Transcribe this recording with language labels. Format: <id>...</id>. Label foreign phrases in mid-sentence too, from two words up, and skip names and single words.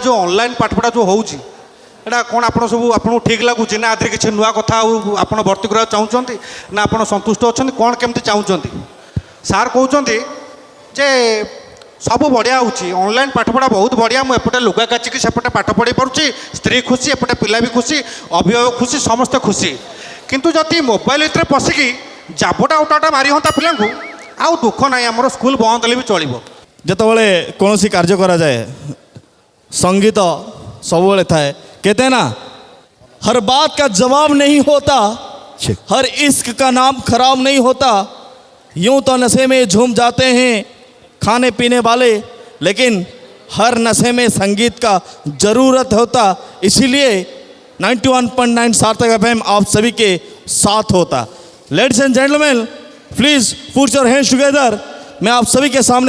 <or>ଯେଉଁ ଅନଲାଇନ୍ ପାଠପଢ଼ା ଯେଉଁ ହେଉଛି ଏଇଟା କ'ଣ ଆପଣ ସବୁ ଆପଣଙ୍କୁ ଠିକ୍ ଲାଗୁଛି ନା ଆଧିରେ କିଛି ନୂଆ କଥା ଆଉ ଆପଣ ଭର୍ତ୍ତି କରିବାକୁ ଚାହୁଁଛନ୍ତି ନା ଆପଣ ସନ୍ତୁଷ୍ଟ ଅଛନ୍ତି କ'ଣ କେମିତି ଚାହୁଁଛନ୍ତି ସାର୍ କହୁଛନ୍ତି ଯେ ସବୁ ବଢ଼ିଆ ହେଉଛି ଅନଲାଇନ୍ ପାଠପଢ଼ା ବହୁତ ବଢ଼ିଆ ମୁଁ ଏପଟେ ଲୁଗା କାଚିକି ସେପଟେ ପାଠ ପଢ଼ି ପାରୁଛି ସ୍ତ୍ରୀ ଖୁସି ଏପଟେ ପିଲା ବି ଖୁସି ଅଭିଭାବକ ଖୁସି ସମସ୍ତେ ଖୁସି କିନ୍ତୁ ଯଦି ମୋବାଇଲ ଭିତରେ ପଶିକି ଜାବଟା ଉଟାଟା ମାରି ହୁଅନ୍ତା ପିଲାଙ୍କୁ ଆଉ ଦୁଃଖ ନାହିଁ ଆମର ସ୍କୁଲ ବନ୍ଦ ହେଲେ ବି ଚଳିବ ଯେତେବେଳେ କୌଣସି କାର୍ଯ୍ୟ କରାଯାଏ ସଙ୍ଗୀତ ସବୁବେଳେ ଥାଏ</or> <hi>कहते हैं ना हर बात का जवाब नहीं होता हर इश्क का नाम खराब नहीं होता यूं तो नशे में झूम जाते हैं खाने पीने वाले लेकिन हर नशे में संगीत का ज़रूरत होता इसीलिए 91.9 सार्थक FM आप सभी के साथ होता</hi> <en>ladies and gentleman please put your hands together</en> <hi>मैं आप सभी के सामने</hi>